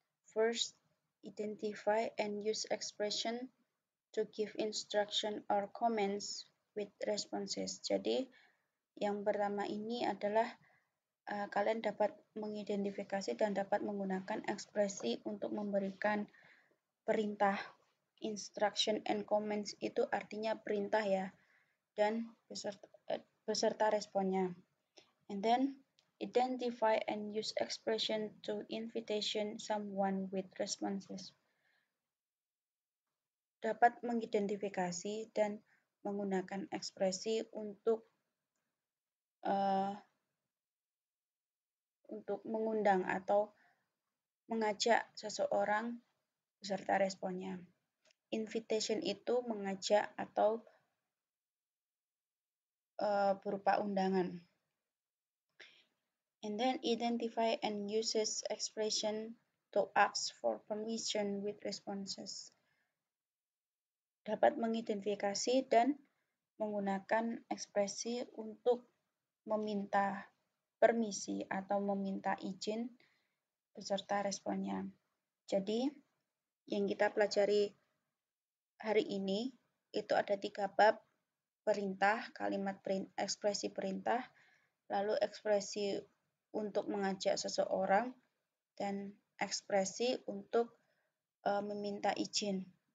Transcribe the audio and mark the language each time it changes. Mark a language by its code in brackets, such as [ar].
[en] First, identify and use expression to give instruction or comments with responses. [id] Jadi yang pertama ini adalah kalian dapat mengidentifikasi dan dapat menggunakan ekspresi untuk memberikan perintah. [en] Instruction and comments [id] itu artinya perintah ya, dan beserta responnya. [en] And then identify and use expression to invitation someone with responses. [id] Dapat mengidentifikasi dan menggunakan ekspresi untuk mengundang atau mengajak seseorang beserta responnya. Invitation itu mengajak atau berupa undangan. [en] And then identify and uses expression to ask for permission with responses. [id] Dapat mengidentifikasi dan menggunakan ekspresi untuk meminta permisi atau meminta izin beserta responnya. Jadi yang kita pelajari hari ini itu ada 3 bab: perintah, ekspresi perintah, lalu ekspresi untuk mengajak seseorang, dan ekspresi untuk meminta izin.